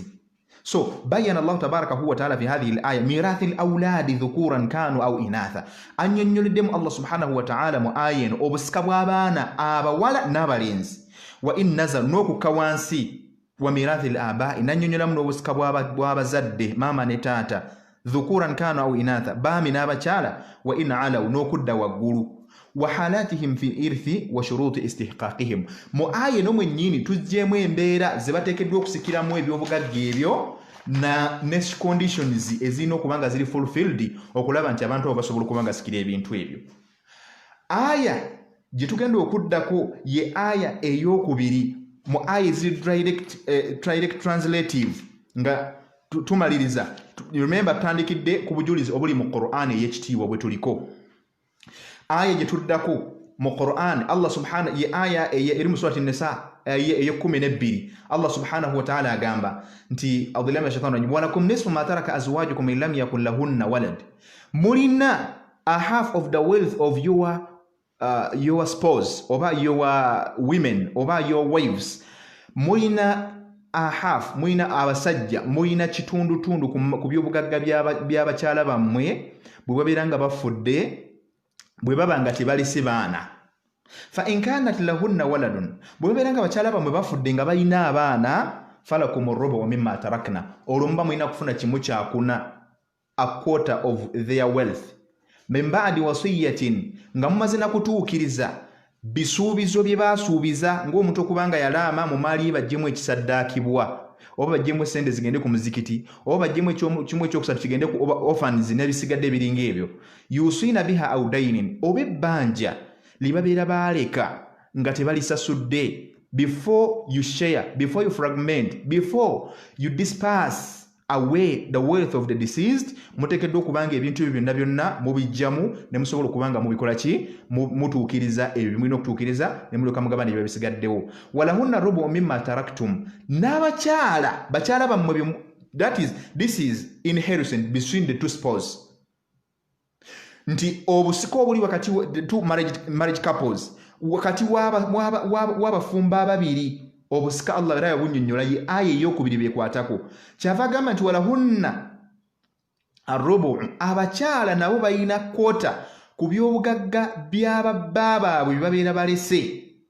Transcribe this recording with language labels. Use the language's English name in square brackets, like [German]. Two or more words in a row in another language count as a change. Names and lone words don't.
[Arabic] So بين الله تبارك وتعالى في هذه الآية ميراث الأولاد ذكورا كانوا أو إناثا, [Ganda] annyonnyoleddemu Allah [Arabic] سبحانه وتعالى [Ganda] mu aya eno obusika bw'abaana abawala n'abalenzi. [Arabic] وإن نزل [Ganda] n'okukka wansi wa [Arabic] ميراث الآباء, [Ganda] nannyonnyolamu n'obusika bw'abazadde maama ne taata, [Arabic] ذكورا كانوا أو إناثا, [Ganda] baami n'abakyala, [Arabic] وإن علوا [Ganda] n'okudda waggulu, [Arabic] وحالاتهم في الإرث وشروط استحقاقهم. [Ganda] Mu aya eno mwennyini tujjeemu embeera ze bateekeddwa okusikiramu ebyobugagga ebyo na [English] next conditions [Ganda] ezino okubanga ziri fulfilled okulaba nti abantu abo basobola okubanga sikira ebintu ebyo. Aya gye tugenda okuddako ye aya ey'okubiri mu aya eziri [English] direct translative [Ganda] nga tumaliriza. Remember tutandikidde ku bujulizi obuli mu Qur'an ey'ekitiibwa bwe tuliko. Aya gye tuddako mu Qur'an Allah subhanahu ye aya eri mu surati Nisa aya 12 Allah [Arabic] سبحانه وتعالى [Ganda] agamba nti [Arabic] أذلام يا شيطان رجيم ولكم نصف ما ترك أزواجكم إن لم يكن لهن ولد. [English] Mulina a half of the wealth of your spouse oba your women oba your wives. Mulina a half, [Ganda] mulina abasajja, mulina kitundu ku byobugagga by'abakyala bammwe bwe babeeranga bafudde bwe babanga tebalese baana. [Arabic] فإن كانت لهن ولد, [Ganda] bwe babeeranga abakyala bammwe bafudde nga balina abaana [Arabic] فلكم الربع مما تركن, [Ganda] olwo muba mulina kufuna kimu kyakuna, [English] a quarter of their wealth, [Arabic] من بعد وصية, [Ganda] nga mumaze na kutuukiriza bisuubizo bye baasuubiza ng'omuntu okubanga yalaama mu maali bajjemu ekisaddaakibwa oba bajjemu sente zigende ku muzikiti oba bajjemu kimu ekyokusatu kigende ku orphans n'ebisigadde biringa ebyo. [Arabic] يوصين بها أو دين, [Ganda] oba ebbanja libabeera baaleka nga tebalisasudde. [English] Before you share, before you fragment, before you disperse away the wealth of the deceased, [Ganda] mutekeddwa okubanga ebintu ebyo byonna byonna mubijjamu ne musobola okubanga mubikola ki mutuukiriza ebyo bimulina okutuukiriza ne mulyoka mugabane ebyo bisigaddewo. [Arabic] ولهن الربع مما تركتم, [Ganda] n'abakyala bakyala bammwe, [English] this is inheritance between the two spouses. [Ganda] Nti obusika obuli wakati [English] two marriage couples [Ganda] wakati w'abafumba ababiri, obusika Allah era yabunnyonnyola ye aya ey'okubiri bekwatako. Kyava agamba nti [Arabic] ولهن الربع, [Ganda] abakyala nabo balina kwota ku by'obugagga by'ababba baabwe bye babeera balese.